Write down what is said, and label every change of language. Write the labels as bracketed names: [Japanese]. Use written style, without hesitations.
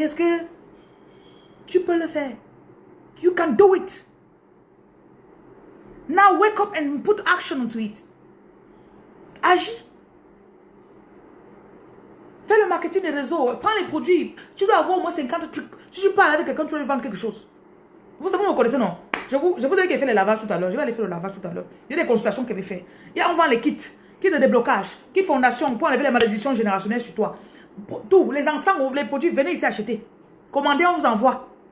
[French] Est-ce que tu peux le faire? [English] You can do it. Now wake up and put action into it. [French] Agis. Fais le marketing des réseaux. Prends les produits. Tu dois avoir au moins 50 trucs. Si tu parles avec quelqu'un, tu dois lui vendre quelque chose. Vous savez, vous me connaissez, non? Je vous ai dit qu'elle fait les lavages tout à l'heure. Je vais aller faire le lavage tout à l'heure. Il y a des consultations qu'elle va faire. On vend les kits. Kit de déblocage. Kit fondation pour enlever les malédictions générationnelles sur toi. Tous les encens, les produits, venez ici acheter. Commandez, on vous envoie.